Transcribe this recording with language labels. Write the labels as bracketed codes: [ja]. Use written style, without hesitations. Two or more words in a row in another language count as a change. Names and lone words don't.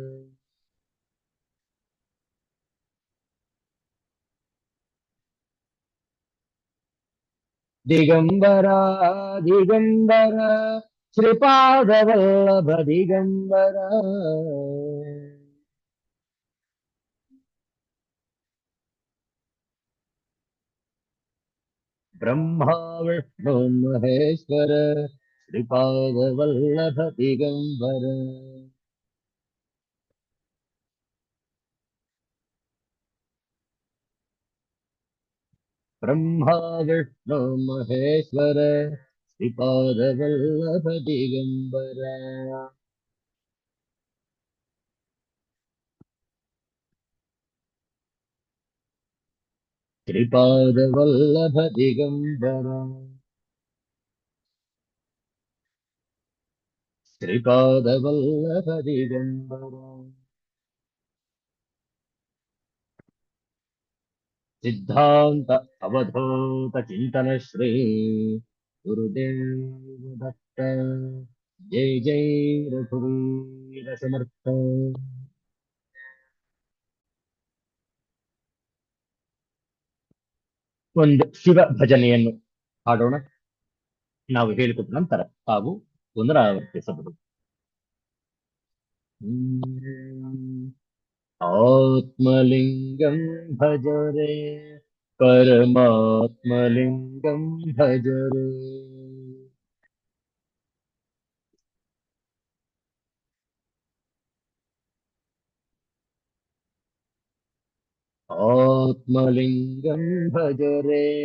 [mr] दिगंबर दिगंबर श्रीपाद वल्लभ दिगंबर ब्रह्मा विष्णु महेश्वर श्रीपाद वल्लभ दिगंबर ब्रह्मा विष्णु महेश्वर श्रीपाद वल्लभ दिगंबर श्रीपाद वल्लभ दिगंबर श्रीपाद वल्लभ दिगंबर सिद्धांत अवधूत चिंतन श्री गुरुदेव दत्त जय जय रघुवीर समर्थ [kn] ಒಂದು ಶಿವ ಭಜನೆಯನ್ನು ಹಾಡೋಣ. ನಾವು ಹೇಳಿಕೊಟ್ಟ ನಂತರ ತಾವು ಪುನರಾವರ್ತಿಸಬಹುದು. [sa] आत्मलिङ्गं भज रे परमात्मलिङ्गं भज रे आत्मलिङ्गं भज रे